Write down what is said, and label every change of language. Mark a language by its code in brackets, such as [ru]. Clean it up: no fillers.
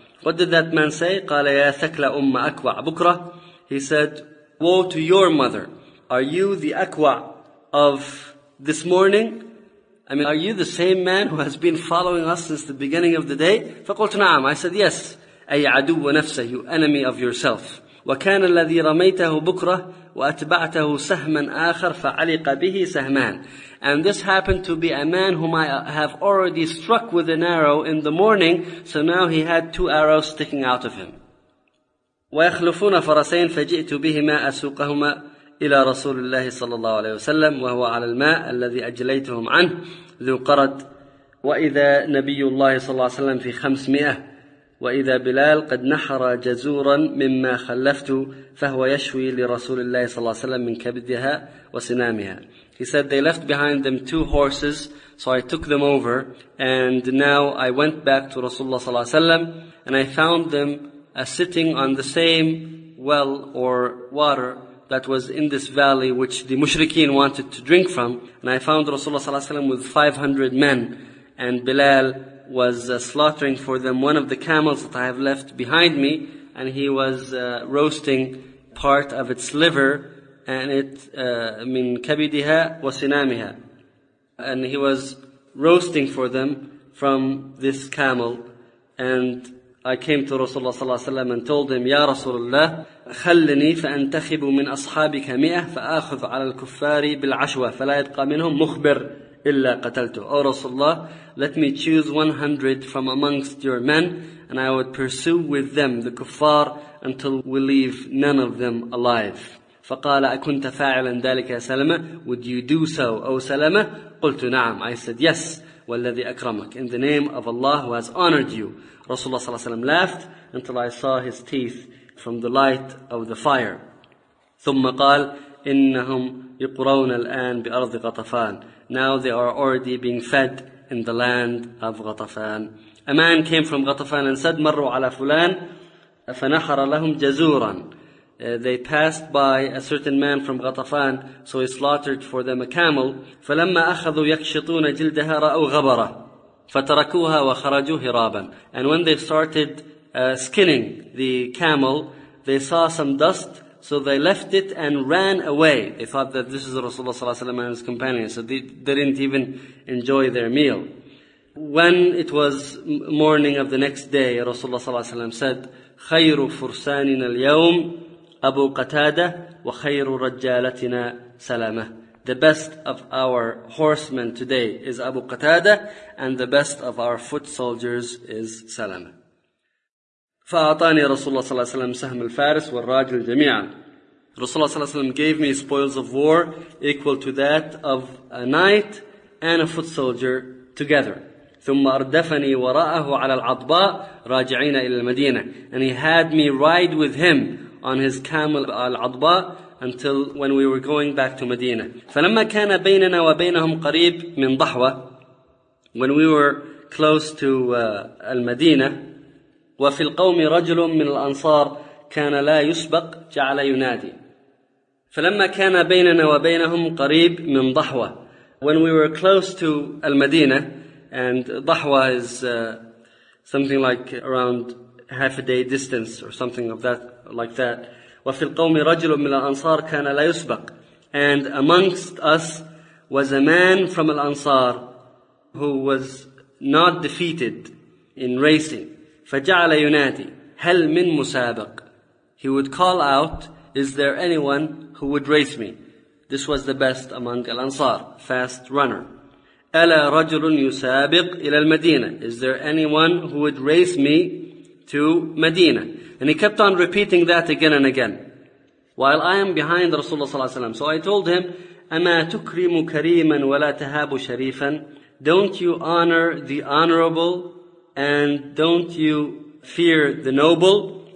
[en] What did that man say? [ar] قال يا ثكلة أم أكوع بكرة. [en] He said, woe to your mother. Are you the أكوع of this morning? I mean, are you the same man who has been following us since the beginning of the day? [ar] فقلت نعم. [en] I said, yes. [ar] أي عدو نفسه, [en] you enemy of yourself. [ar] وكان الذي رميته بكرة وأتبعته سهما آخر فعلق به سهمان. [en] And this happened to be a man whom I have already struck with an arrow in the morning, so now he had two arrows sticking out of him. [ar] وَيَخْلُفُونَ فَرَسَيْنَ فَجِئْتُ بِهِمَا أَسُوقَهُمَا إِلَى رَسُولِ اللَّهِ صَلَّى اللَّهُ عَلَيْهِ وَسَلَّمَ وَهُوَ عَلَى الْمَاءِ الَّذِي أَجْلَيْتُهُمْ عَنْهُ ذُو قَرَدٍ وَإِذَا نَبِيُّ اللَّهِ صَلَّى اللَّهُ عَلَيْهِ وَسَلَّمَ فِي 500 وَإِذَا بِلَالٌ قَدْ نَحَرَ جَزُورًا مِمَّا خَلَّفْتُ فَهُوَ يَشْوِي لِرَسُولِ اللَّهِ صَلَّى اللَّهُ عَلَيْهِ وَسَلَّمَ مِنْ كَبْدِهَا وَسِنَامِهَا. [en] He said, they left behind them two horses, so I took them over, and now I went back to Rasulullah sallallahu alaihi wasallam, and I found them sitting on the same well or water that was in this valley which the mushrikeen wanted to drink from. And I found Rasulullah sallallahu alaihi wasallam with 500 men, and Bilal was slaughtering for them one of the camels that I have left behind me, and he was roasting part of its liver. And it [ar] من كبدها وسنامها. [en] And he was roasting for them from this camel. And I came to Rasulullah [ar] صلى الله عليه وسلم [en] and told him, [ar] يا رسول الله خلني فأنتخب من أصحابك مئة فأخذ على الكفار بالعشوة فلا يبقى منهم مخبر إلا قتلته. [en] Oh Rasulullah, let me choose 100 from amongst your men, and I would pursue with them the kuffar until we leave none of them alive. [ar] فقال أكنت فاعلا ذلك يا سلمة؟ [en] Would you do so, O Salama? [ar] قلت نعم. [en] I said yes. [ar] والذي أكرمك. [en] In the name of Allah who has honored you. [ar] رسول الله صلى الله عليه وسلم [en] laughed until I saw his teeth from the light of the fire. [ar] ثم قال إنهم يقرون الآن بأرض غطفان. [en] Now they are already being fed in the land of غطفان. A man came from غطفان and said [ar] مروا على فلان فنحر لهم جزورا. [en] They passed by a certain man from غطفان, so he slaughtered for them a camel. [ar] فلما أخذوا يكشطون جلدها رأوا غبرة فتركوها وخرجوا هرابا. [en] And when they started skinning the camel, they saw some dust, so they left it and ran away. They thought that this is Rasulullah sallallahu alaihi wasallam and his companions, so they didn't even enjoy their meal. When it was morning of the next day, Rasulullah sallallahu alaihi wasallam said, [ar] خير فرساننا اليوم أبو قتادة وخير رجالتنا سلامة. [en] The best of our horsemen today is Abu Qatada, and the best of our foot soldiers is Salama. [ar] فأعطاني رسول الله صلى الله عليه وسلم سهم الفارس والراجل جميعا. رسول الله صلى الله عليه وسلم [en] gave me spoils of war equal to that of a knight and a foot soldier together. [ar] ثم أردفني وراءه على العضباء راجعين إلى المدينة. [en] And he had me ride with him on his camel al-Adba until when we were going back to Medina. [ar] فلما كان بيننا وبينهم قريب من ضحوة, [en] when we were close to [ar] المدينة, وفي القوم رجل من الأنصار كان لا يسبق جعل ينادي. فلما كان بيننا وبينهم قريب من ضحوة, [en] when we were close to المدينة, and ضحوة is something like around half a day distance or something of that, like that. [ar] وفي القوم رجل من الأنصار كان لا يسبق. [en] And amongst us was a man from الأنصار who was not defeated in racing. [ar] فجعل ينادي هل من مسابق. [en] He would call out, is there anyone who would race me? This was the best among الأنصار, fast runner. [ar] ألا رجل يسابق إلى المدينة. [en] Is there anyone who would race me to Medina? And he kept on repeating that again and again. While I am behind Rasulullah sallallahu alaihi wasallam. So I told him, [ar] أما تكرم كريما ولا تهاب شريفا. [en] Don't you honor the honorable and don't you fear the noble?